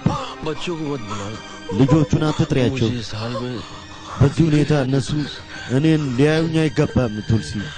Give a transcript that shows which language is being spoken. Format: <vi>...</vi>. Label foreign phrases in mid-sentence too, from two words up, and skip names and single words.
<hi>बच्चों को मत बुला</hi> <am>ልጆቹን አትጥሪያቸው</am> <hi>मुझे इस हाल में</hi> <am>በዚህ ሁኔታ እነሱ እኔን ሊያዩኝ አይገባም ቱልሲ</am>